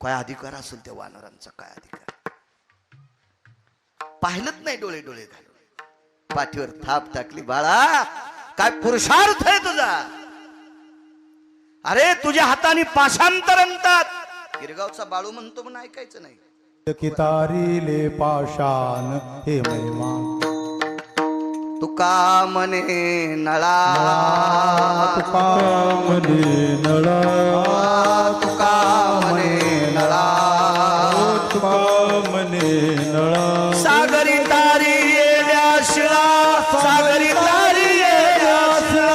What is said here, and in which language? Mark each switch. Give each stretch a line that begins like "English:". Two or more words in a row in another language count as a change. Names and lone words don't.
Marathi: काय अधिकार असेल त्या वानरांचा, काय अधिकार. पाहिलंच नाही डोळे डोळे घालून, पाठीवर थाप टाकली. बाळा काय पुरुषार्थ आहे तुझा. अरे तुझ्या हाताने पाषांतर आणतात. गिरगावचा बाळू म्हणतो म्हणून ऐकायचं नाही. कितारीले पाषाण हे महिमा तुका मने नळा, तुका मने नळा, तुका मने नळा, तुका मने नळा. सागरी तारी येल्या शिळा, सागरी तारी येल्या शिळा,